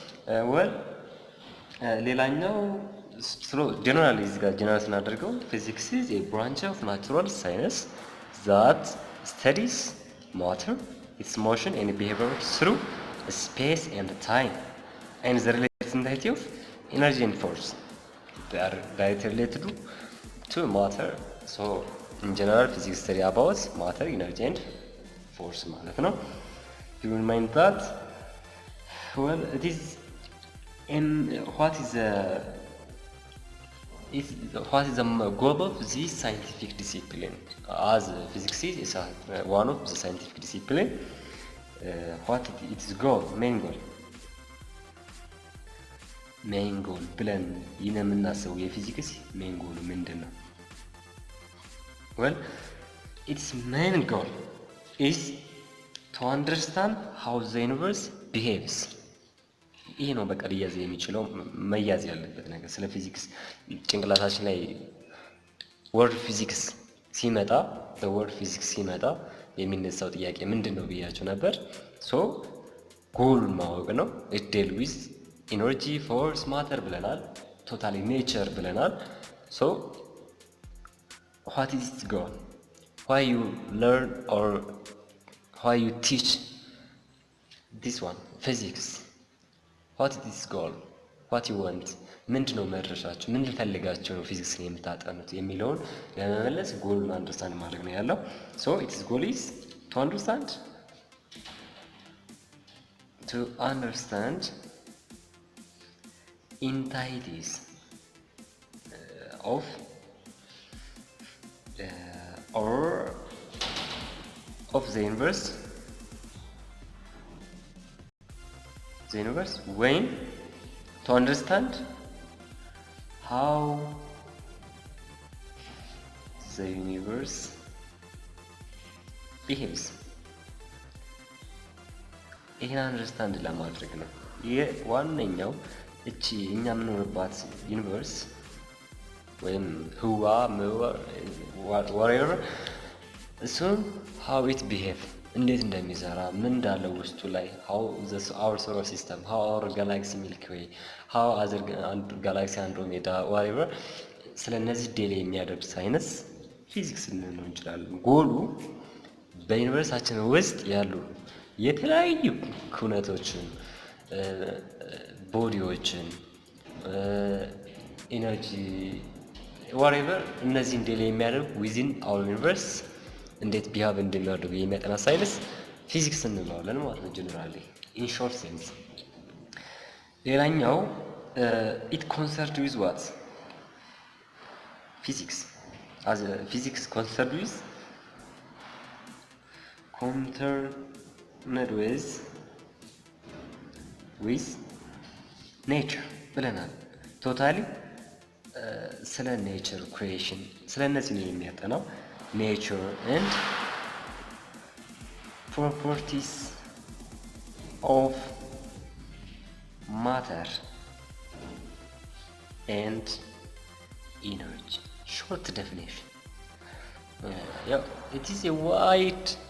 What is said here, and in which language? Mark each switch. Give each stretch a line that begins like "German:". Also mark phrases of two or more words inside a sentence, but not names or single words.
Amharic: ሌላኛው ጀነራሊ እዚህ ጋር ጀነራል ስናደርገው
English: physics is a branch of natural science that studies matter its motion and behavior through space and time and the related entity of energy and force they are directly related to matter. So in general physics study about matter, energy and force
Amharic: ማለት ነው።
English: You remind that it is what is the goal of this scientific discipline? As physics is one of the scientific discipline, what its goal, main
Amharic: ጎል ብለን የምናስበው የፊዚክስ ሜን ጎል ምንድን ነው?
English: its main goal is to understand how the universe behaves.
Amharic: ይሄ ነው በቃ ሊያዝ የሚችለው መያዝ ያለበት ነገር ስለ ፊዚክስ ጭንቅላታችን ላይ ወርድ ፊዚክስ ሲመጣ የሚነሳው ጥያቄ ምንድን ነው ብያቸው ነበር። ሶ ጎሉን ማወቅ ነው።
English: it deal with energy, force, matter
Amharic: ብለናል።
English: totally nature
Amharic: ብለናል። ሶ
English: what is its goal? Why you learn or why you teach this one physics? What is its goal? What you want?
Amharic: ምንድነው መድረሻችሁ? ምን ፈልጋችሁ ነው ፊዚክስን የምታጠኑት የሚለውን ለመመለስ ጎሉን አንደርስታንድ ማድረግ ነው ያለው። ሶ
English: its goal is to understand entities of the universe the universe when to understand how the universe behaves
Amharic: ይሄን አንደርስታንድ ለማድረግ ነው። ዋነኛው እቺ እኛ የምንኖርባት ዩኒቨርስ ወይም ህዋ whatever እሱን
English: how it behave
Amharic: እንዴት እንደሚሰራ ምን እንዳለው ውስጡ ላይ
English: how our solar system how our galaxy milky way how other galaxy andromeda whatever
Amharic: ስለነዚህ ዴሊ የሚያደርግ ሳይንስ ፊዚክስ ልንለው እንችላለን። ጎሉ በዩኒቨርሳችን ውስጥ ያሉ የተለያዩ ኩነቶችን ቦዲዎችን ኢነርጂ whatever እነዚህን ዴሊ የሚያደርግ
English: within our universe
Amharic: እንዴት ቢሃቭ እንደሚያደርጉ የሚያጠና ሳይንስ ፊዚክስ እንለዋለን ማለት ነው ጀነራሊ
English: in short sense። ሌላኛው it concerned with what physics as a physics concerned with nature
Amharic: ብለናል። ቶታሊ ስለ
English: nature creation
Amharic: ስለ እነዚህ ነው የሚያጠናው።
English: nature and properties of matter and energy short definition ያው it is a wide